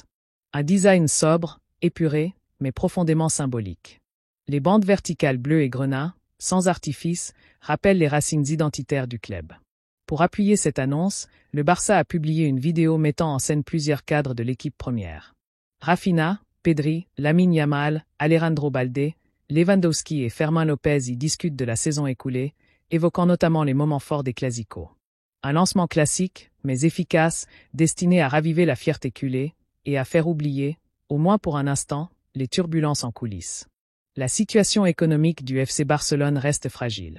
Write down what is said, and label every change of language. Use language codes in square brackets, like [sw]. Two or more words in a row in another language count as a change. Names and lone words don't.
[fr] Un design sobre, épuré, mais profondément symbolique. Les bandes verticales bleues et grenat, sans artifice, rappellent les racines identitaires du club. Pour appuyer cette annonce, le Barça a publié une vidéo mettant en scène plusieurs cadres de l'équipe première. Rafinha, Pedri, Lamine Yamal, Alejandro Balde, Lewandowski et Fermín López y discutent de la saison écoulée, évoquant notamment les moments forts des Clásicos. Un lancement classique, mais efficace, destiné à raviver la fierté culée et à faire oublier, au moins pour un instant, les turbulences en coulisses. La situation économique du FC Barcelone reste fragile.